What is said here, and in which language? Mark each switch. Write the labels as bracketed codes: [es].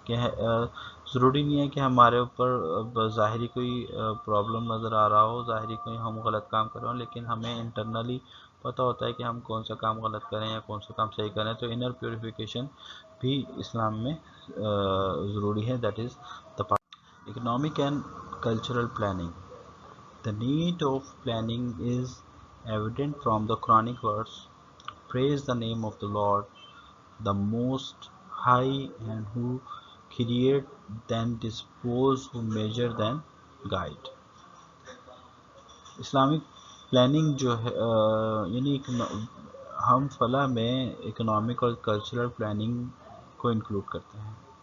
[ur] کہ ضروری نہیں ہے کہ ہمارے اوپر ظاہری کوئی پرابلم نظر آ رہا ہو، ظاہری کوئی ہم غلط کام کر رہے ہوں، لیکن ہمیں انٹرنلی پتہ ہوتا ہے کہ ہم کون سا کام غلط کریں یا کون سا کام صحیح کریں. تو انر پیوریفیکیشن بھی اسلام میں ضروری ہے. [en] That is the part. Economic and cultural planning. The need of planning is evident from the Quranic verse, praise the name of the Lord, the Most High, and who create, then dispose, who measure, then guide. [ur] Islamic planning جو ہے یعنی ہم فلاح میں economic اور cultural planning کو include کرتے ہیں.